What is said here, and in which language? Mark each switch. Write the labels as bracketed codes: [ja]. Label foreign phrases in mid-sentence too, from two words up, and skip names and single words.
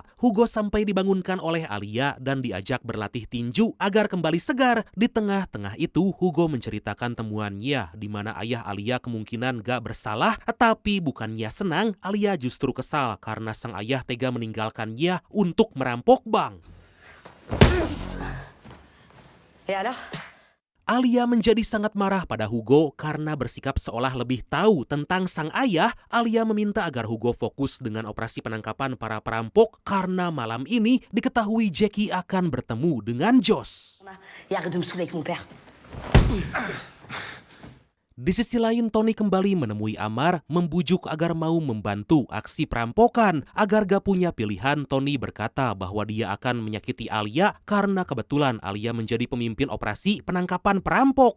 [id] Hugo sampai dibangunkan oleh Alia dan diajak berlatih tinju agar kembali segar. Di tengah-tengah itu, Hugo menceritakan temuannya di mana ayah Alia kemungkinan gak bersalah, tapi bukannya senang, Alia justru kesal karena sang ayah tega meninggalkannya untuk merampok bank. [fr] Et alors? [id] Alia menjadi sangat marah pada Hugo karena bersikap seolah lebih tahu tentang sang ayah. Alia meminta agar Hugo fokus dengan operasi penangkapan para perampok karena malam ini diketahui Jackie akan bertemu dengan Josh. [fr] Et arrête de me saouler avec mon père. [id] Di sisi lain, Tony kembali menemui Amar, membujuk agar mau membantu aksi perampokan. Agar gak punya pilihan, Tony berkata bahwa dia akan menyakiti Alia karena kebetulan Alia menjadi pemimpin operasi penangkapan perampok.